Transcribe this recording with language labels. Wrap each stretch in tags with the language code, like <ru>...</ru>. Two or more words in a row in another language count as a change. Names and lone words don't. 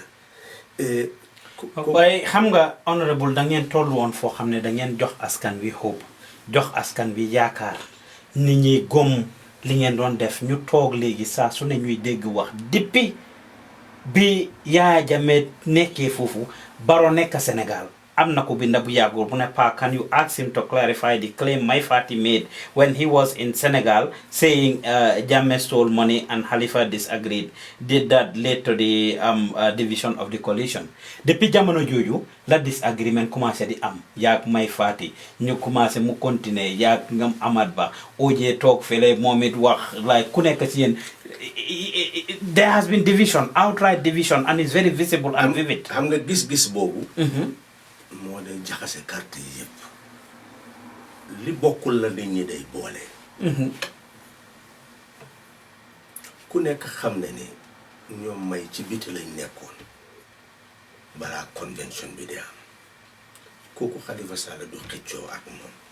<wo>waaye xam nga honorable da ngeen toll woon foo xam ne da ngeen jox askan wi hope jox askan wi yaakaar nit ñi gom li ngeen doon def ñu toog léegi saa su ne ñuy dégg wax depuis bi Yaya Jammeh nekkee foofu Barrow nekk Sénégal am na ko binda bu yàggul bu ne pa</wo> <en>can you ask him to clarify the claim Mai Fatty made when he was in Senegal saying Jammeh stole money and Halifa disagreed. Did that lead to the division of the coalition?</en> <wo>Depuis jamono jooju la disagreement commencé di am yaag Mai Fatty ñu commencé mu continuer yaag ngam Amad Ba OJ toog fele moom it wax like ku nekk ci yéen</wo> <en>there has been division, outright division, and it's very visible and vivid.</en> <wo>xam nga gis-gis boobu moo day jaxase carte yi yëpp li bokkul la nit ñi day boole ku nekk xam ne ni ñoom May ci biti lañ nekkoon balaa convention bi di am kooku Halifa Sallah du xëccoo ak moom</wo>